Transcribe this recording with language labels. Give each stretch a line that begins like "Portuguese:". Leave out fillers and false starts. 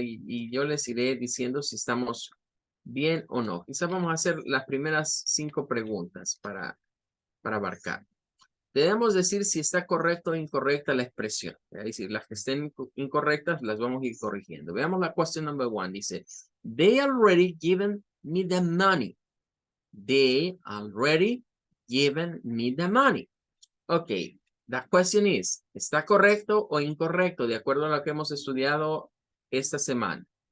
Spanish: Y yo les iré diciendo si estamos bien o no. Quizás vamos a hacer las primeras 5 preguntas para abarcar. Debemos decir si está correcta o incorrecta la expresión. Es decir, las que estén incorrectas las vamos a ir corrigiendo. Veamos la
English: question number 1. Dice, they already given me the money. They already given me the money. Ok, the question is,
Spanish: ¿está correcto o incorrecto de acuerdo a lo que hemos estudiado esta semana?